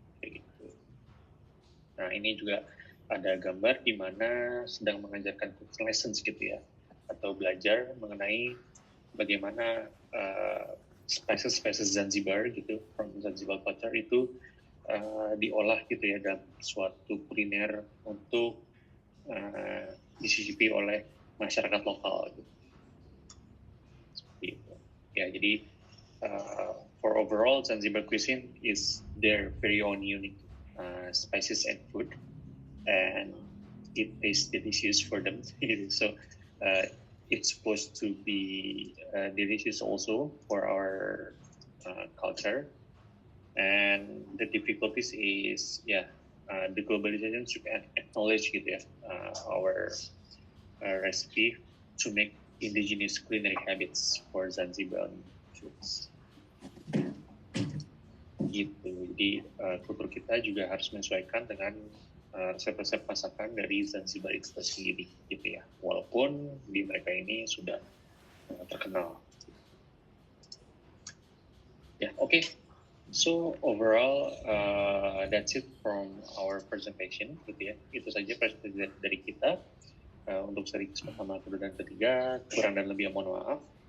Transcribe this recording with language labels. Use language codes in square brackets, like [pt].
[id] Kayak gitu. Nah, ini juga ada gambar di mana sedang mengajarkan cooking lessons gitu ya, atau belajar mengenai bagaimana spices Zanzibar gitu, [en] from Zanzibar culture [id] itu diolah gitu ya dalam suatu kuliner untuk dicicipi oleh masyarakat lokal gitu. Seperti itu. Ya, jadi [en] for overall Zanzibar cuisine is their very own unique spices and food, and it tastes delicious for them. So it's supposed to be delicious also for our culture. And the difficulties is the globalization should acknowledge [id] gitu ya, [en] our recipe to make indigenous culinary habits for Zanzibar foods. [id] Gitu. Jadi kultur kita juga harus menyesuaikan dengan resep-resep masakan dari Zanzibar itu sendiri gitu ya. Walaupun di mereka ini sudah terkenal. Ya, oke. [en] So overall that's it from our presentation [id] gitu ya. Itu saja presentasi dari kita untuk seri pertama, kedua, dan ketiga. Kurang dan lebih mohon maaf.